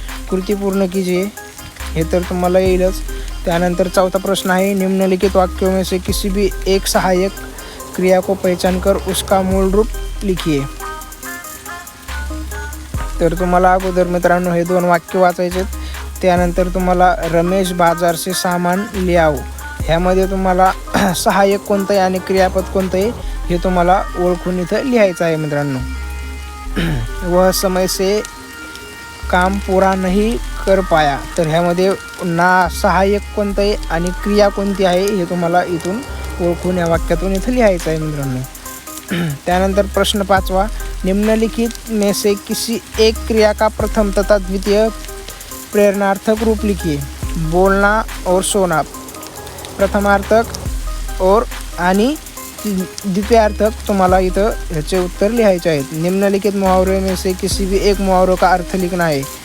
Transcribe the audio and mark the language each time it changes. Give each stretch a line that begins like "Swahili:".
Hindi: कृती पूर्ण कीजिए,
Marathi: हे तर तुम्हाला येईलच. त्यानंतर 4था प्रश्न आहे
Hindi: निम्नलिखित वाक्यों में से किसी भी एक सहायक क्रिया को पहचान कर उसका मूल रूप लिखिए.
Marathi: तर तुम्हाला अगोदर मित्रांनो हे 2 वाक्य वाचायचे. त्यानंतर तुम्हाला
Hindi: रमेश बाजार से सामान ले आओ,
Marathi: ह्यामध्ये तुम्हाला सहाय्यक कोणतं आहे आणि क्रियापद कोणतं आहे हे तुम्हाला ओळखून इथं लिहायचं आहे मित्रांनो.
Hindi: वह समय से काम पूरा नहीं कर पाया,
Marathi: तर ह्यामध्ये ना सहाय्यक कोणतं आहे आणि क्रिया कोणती आहे हे तुम्हाला इथून ओळखून या वाक्यातून इथं लिहायचं आहे मित्रांनो. त्यानंतर प्रश्न 5वा,
Hindi: निम्नलिखित में से किसी एक क्रिया का प्रथम तथा द्वितीय प्रेरणार्थक रूप लिखिए. बोलना और सोना
Marathi: प्रथमार्थक और आणि द्वितीयार्थक तुम्हाला इथं ह्याचे उत्तर लिहायचे आहेत.
Hindi: निम्नलिखित मुहावरे में से किसी भी एक मुहावरे का अर्थ लिखना है.